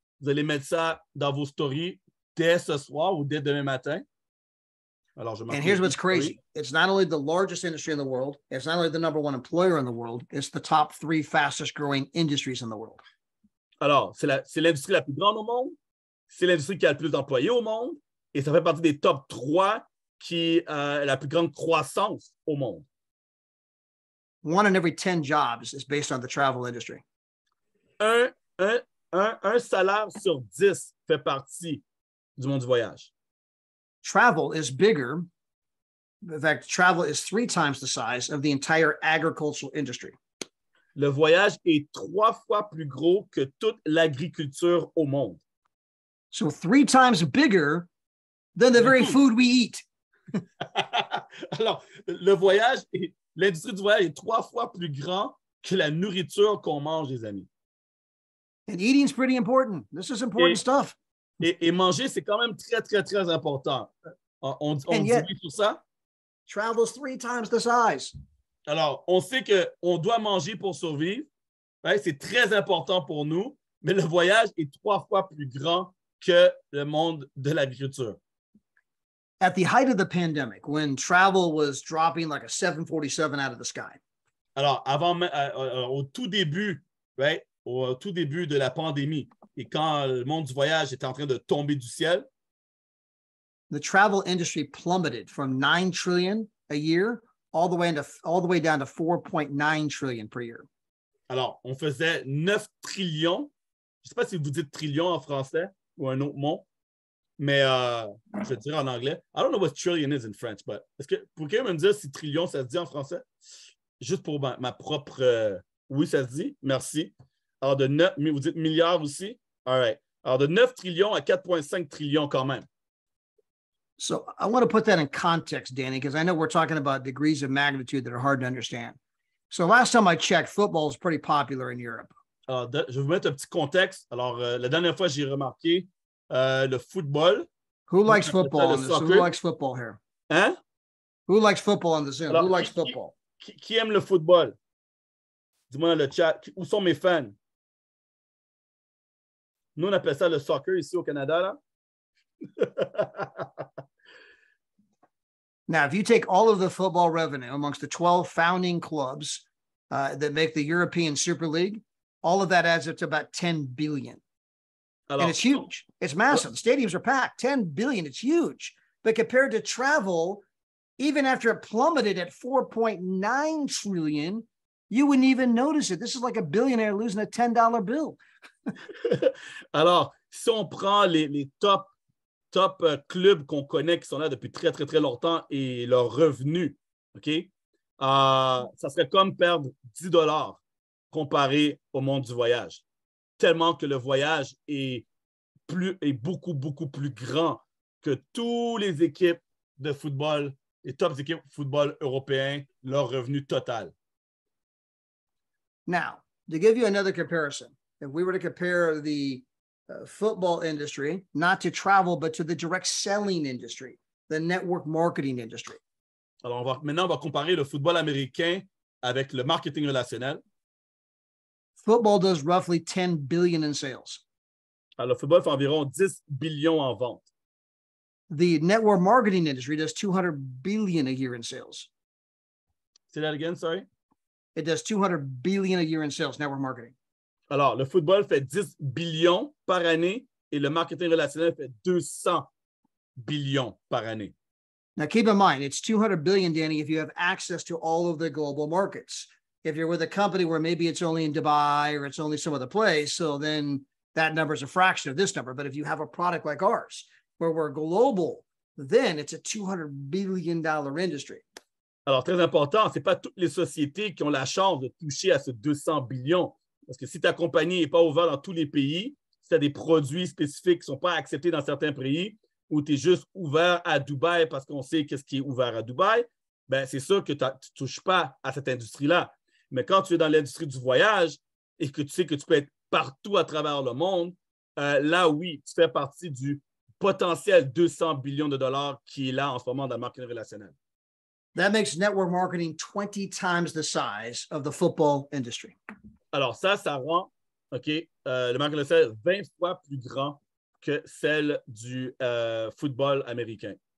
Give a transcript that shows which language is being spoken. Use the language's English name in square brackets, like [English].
[French] Vous allez mettre ça dans vos stories dès ce soir ou dès demain matin. Alors, [English] and here's what's crazy. It's not only the largest industry in the world. It's not only the number one employer in the world. It's the top 3 fastest growing industries in the world. [French] Alors, c'est l'industrie la plus grande au monde. C'est l'industrie qui a le plus d'employés au monde. Et ça fait partie des top 3 qui a la plus grande croissance au monde. [English] 1 in every 10 jobs is based on the travel industry. [French] Un salaire sur 10 fait partie du monde du voyage. [English] Travel is bigger. In fact, travel is 3 times the size of the entire agricultural industry. [French] Le voyage est 3 fois plus gros que toute l'agriculture au monde. [English] So 3 times bigger than the very food we eat. [French] Alors, l'industrie du voyage est 3 fois plus grand que la nourriture qu'on mange, les amis. [English] And eating is pretty important. This is important stuff. [French] Et manger, c'est quand même très, très, très important. On dit oui sur ça? [English] Travel is 3 times the size. [French] Alors, on sait qu'on doit manger pour survivre. Right? C'est très important pour nous, mais le voyage est 3 fois plus grand que le monde de l'agriculture. [English] At the height of the pandemic, when travel was dropping like a 747 out of the sky. [French] Alors, au tout début, right? Au tout début de la pandémie, et quand le monde du voyage était en train de tomber du ciel, [English] the travel industry plummeted from 9 trillion a year all the way down to 4.9 trillion per year. [French] Alors, on faisait 9 trillions. Je ne sais pas si vous dites trillion en français ou un autre mot, mais je vais dire en anglais. [English] I don't know what trillion is in French, but [French] pour quelqu'un me dire si trillion, ça se dit en français? Juste pour ma propre... oui, ça se dit. Merci. Alors, mais vous dites milliards aussi? [English] All right. [French] Alors, de 9 trillions à 4,5 trillions quand même. [English] So I want to put that in context, Danny, because I know we're talking about degrees of magnitude that are hard to understand. So last time I checked, football is pretty popular in Europe. [French] Alors, je vais vous mettre un petit contexte. Alors, la dernière fois, j'ai remarqué le football. [English] Who likes football? Who likes football here? [French] Hein? [English] Who likes football on the Zoom? [French] Alors, [English] who likes football? [French] Qui aime le football? Dis-moi dans le chat. Où sont mes fans? Nous, on appelle ça le soccer ici au Canada, là. [English] Now, if you take all of the football revenue amongst the 12 founding clubs that make the European Super League, all of that adds up to about 10 billion. Alors, and it's huge. It's massive. Stadiums are packed. 10 billion. It's huge. But compared to travel, even after it plummeted at 4.9 trillion, you wouldn't even notice it. This is like a billionaire losing a $10 bill. [French] Alors, si on prend les top clubs qu'on connaît qui sont là depuis très, très, très longtemps et leurs revenus, OK? Ça serait comme perdre 10 $ comparé au monde du voyage. Tellement que le voyage est beaucoup, beaucoup plus grand que toutes les équipes de football, les top équipes de football européens, leur revenu total. [English] Now, to give you another comparison, if we were to compare the football industry, not to travel, but to the direct selling industry, the network marketing industry. [French] Alors, maintenant, on va comparer le football américain avec le marketing relationnel. [English] Football does roughly 10 billion in sales. [French] Alors, le football fait environ 10 billions en vente. [English] The network marketing industry does 200 billion a year in sales. Say that again, sorry. It does 200 billion a year in sales, network marketing. [French] Alors, le football fait 10 billions par année et le marketing relationnel fait 200 billions par année. [English] Now, keep in mind, it's 200 billion, Danny, if you have access to all of the global markets. If you're with a company where maybe it's only in Dubai or it's only some other place, so then that number is a fraction of this number. But if you have a product like ours, where we're global, then it's a $200 billion industry. [French] Alors, très important, ce n'est pas toutes les sociétés qui ont la chance de toucher à ce 200 billions. Parce que si ta compagnie n'est pas ouverte dans tous les pays, si tu as des produits spécifiques qui ne sont pas acceptés dans certains pays, ou tu es juste ouvert à Dubaï parce qu'on sait qu'est-ce qui est ouvert à Dubaï, ben c'est sûr que tu ne touches pas à cette industrie-là. Mais quand tu es dans l'industrie du voyage et que tu sais que tu peux être partout à travers le monde, là, oui, tu fais partie du potentiel 200 billions de dollars qui est là en ce moment dans le marketing relationnel. [English] That makes network marketing 20 times the size of the football industry. [French] Alors ça rend le marketing relationnel 20 fois plus grand que celle du football américain.